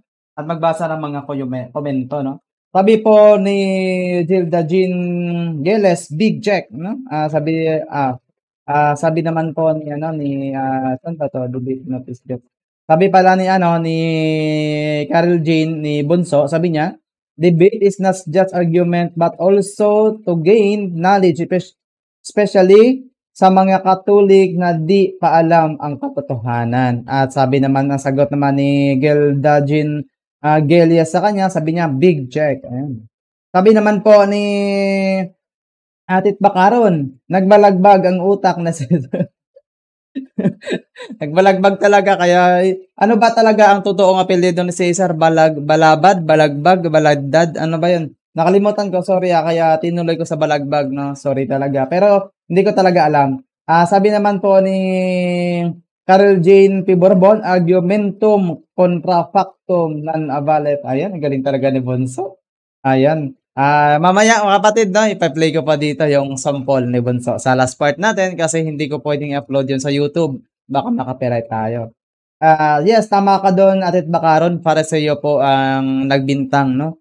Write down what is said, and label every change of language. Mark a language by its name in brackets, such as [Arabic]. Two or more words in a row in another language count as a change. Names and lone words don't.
[Filipino] At magbasa ng mga komento, no? Sabi po ni Gilda Jean Geles, Big Jack, no? Sabi naman po ni saan ba to? Sabi pala ni Carol Jean ni Bunso, sabi niya, [English] debate is not just argument but also to gain knowledge, especially [Filipino] sa mga Katolik na di pa alam ang katotohanan. At sabi naman, ang sagot naman ni Gilda Jean Gelia sa kanya, sabi niya, Big Jack. Ayan. Sabi naman po ni Atit Bakaron, nagbalagbag ang utak na nagbalagbag talaga, kaya ano ba talaga ang totoong apelyido ni Cesar? Balabad, balagbag, balagdad, ano ba yun? Nakalimutan ko, sorry kaya tinuloy ko sa balagbag, no? Sorry talaga. Pero hindi ko talaga alam. Sabi naman po ni Carol Jane P. [Latin] Borbon, argumentum contra factum non avalet. [Filipino] Ayan, galing talaga ni Bonso. Ayan. Mamaya mga kapatid, no, ipa-play ko pa dito yung sample ni Bonso sa [English] last part [Filipino] natin kasi hindi ko pwedeng i-upload yun sa YouTube. Baka makapiright tayo. Yes, tama ka doon, Atit Bakaron. Para sa iyo po ang nagbintang, no?